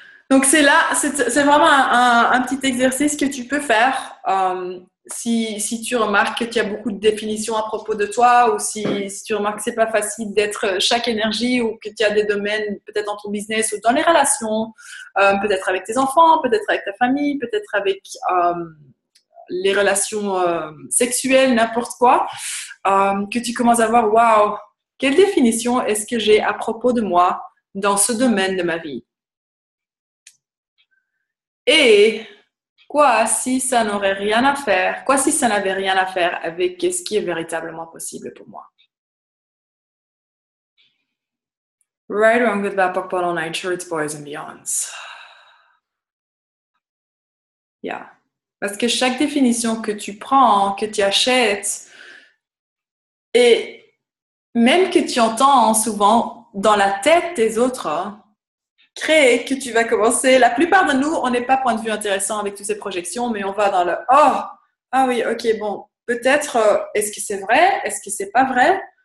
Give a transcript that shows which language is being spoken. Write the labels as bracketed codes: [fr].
[fr] Donc, c'est vraiment un petit exercice que tu peux faire si tu remarques qu'il y a beaucoup de définitions à propos de toi ou si tu remarques que c'est pas facile d'être chaque énergie ou que tu as des domaines peut-être dans ton business ou dans les relations, peut-être avec tes enfants, peut-être avec ta famille, peut-être avec les relations sexuelles, n'importe quoi, que tu commences à voir, waouh, quelle définition est-ce que j'ai à propos de moi dans ce domaine de ma vie? Et quoi si ça n'aurait rien à faire? Quoi si ça n'avait rien à faire avec ce qui est véritablement possible pour moi? [en] Right, wrong, good, bad, POC, POD, all night, shorts, boys and beyonds. Yeah. [fr] Parce que chaque définition que tu prends, que tu achètes, et même que tu entends souvent dans la tête des autres, crée que tu vas commencer. La plupart de nous, on n'est pas point de vue intéressant avec toutes ces projections, mais on va dans le « Oh, ah oui, ok, bon, peut-être, est-ce que c'est vrai? Est-ce que c'est pas vrai?